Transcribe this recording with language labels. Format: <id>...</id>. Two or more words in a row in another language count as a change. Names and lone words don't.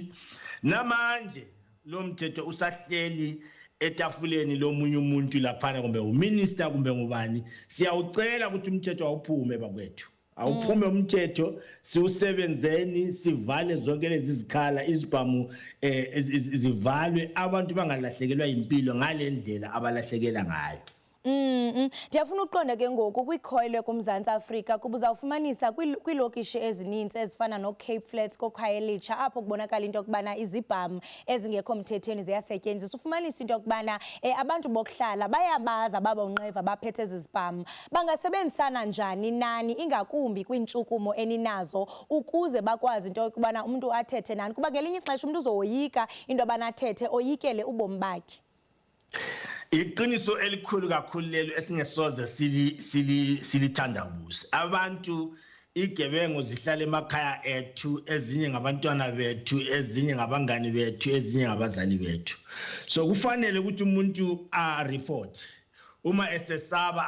<zu>Namanje lo mthetho usahleli etafuleni lomunye umuntu laphana, kumbe uminister kumbe ngubani. Siyawucela ukuthi umthetho awuphume bakwethu, awuphume umthetho, siwusebenzeni, sivale zonke lezi zikhala, izibhamu zivalwe, abantu bangalahlekelwa impilo ngale ndlela abalahlekela ngayo.</zu> <xh>Ndiyafuna uqonda ke ngoku kwikhoyle kuMzantsi Afrika kuba uzawufumanisa kwiilokishi ezininzi ezifana no-Cape Flats, koKhayelitsha, apho kubonakala into yokubana izibhamu ezingekho mthethweni ziyasetyenziswa. Ufumanisa into yokubana abantu bokuhlala bayabaza baba unqeva baphethe ezi zibhamu. Bangasebenzisana njani nani ingakumbi kwiintshukumo eninazo ukuze bakwazi into yokubana umntu athethe nani, kuba ngelinye ixesha umntu uzowoyika into yobana athethe oyikele ubomi bakhe?</xh> <zu>Iqiniso elikhulu kakhulu lelo esingesoze silithandabuze. Abantu igebengu zihlala emakhaya ethu, ezinye ngabantwana bethu, ezinye ngabangani bethu, ezinye ngabazali bethu. So kufanele ukuthi umuntu report uma esesaba.</zu>